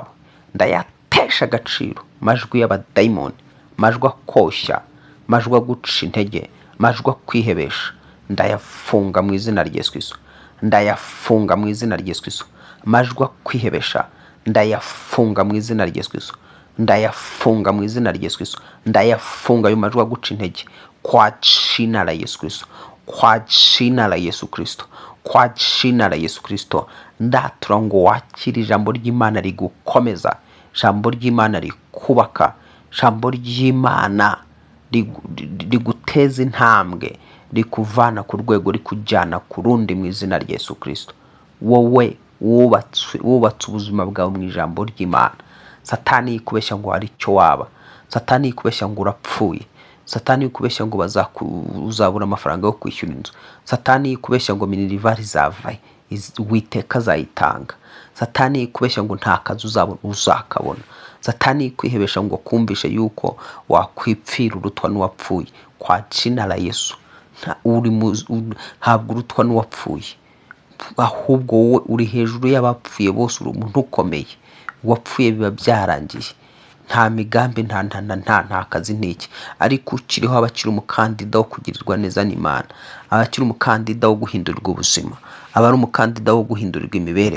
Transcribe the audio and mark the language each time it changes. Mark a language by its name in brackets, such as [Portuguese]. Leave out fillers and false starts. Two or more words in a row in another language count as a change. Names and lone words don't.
[Kinyarwanda] Ndayatesha agaciro majwi y'abadayimoni, majwi akoshya, majwi aguca intege, majwi akwihebesha. Ndayafunga mu izina rya Yesu Kristo. Ndayafunga mu izina rya Yesu Kristo. amajwi kwihebesha ndayafunga mu izina rya Yesu Kristo, ndayafunga mu izina rya Yesu Kristo, ndayafunga ayo majwi guca intege [Swahili] kwa jina la Yesu Kristo, kwa jina la Yesu Kristo, kwa jina la Yesu Kristo. [Kinyarwanda] Ndatura ngo wakire ijambo ry'Imana rigukomeza, ijambo ry'Imana rikubaka, ijambo ry'Imana riguteza intambwe, rikuvana ku rwego rikujyana ku rundi mu izina rya Yesu Kristo. Wowe wubatse ubuzima bwawe mu ijambo ry'Imana. Satani yikubeshya ngo hari icyo waba, Satani yikubeshya ngo urapfuye, Satani yikubeshya ngo uzabura amafaranga yo kwishyura inzu, Satani yikubeshya ngo minerivari zavaye Uwiteka azayitanga, Satani yikubeshya ngo nta kazi uzakabona, Satani yikwihebesha ngo kumvishe yuko wakwipfira urutwa n'uwapfuye. [Swahili] Kwa jina la Yesu [Kinyarwanda] ntabwo urutwa n'uwapfuye, ahubwo wowe uri hejuru y'abapfuye bose, uri umuntu ukomeye. Uwapfuye biba byarangiye, nta migambi nta kazi n'iki, ariko ukiriho abakiri umukandida wo kugirirwa neza n'Imana, abakiri umukandida wo guhindurirwa ubuzima, abari umukandida wo guhindurirwa imibereho.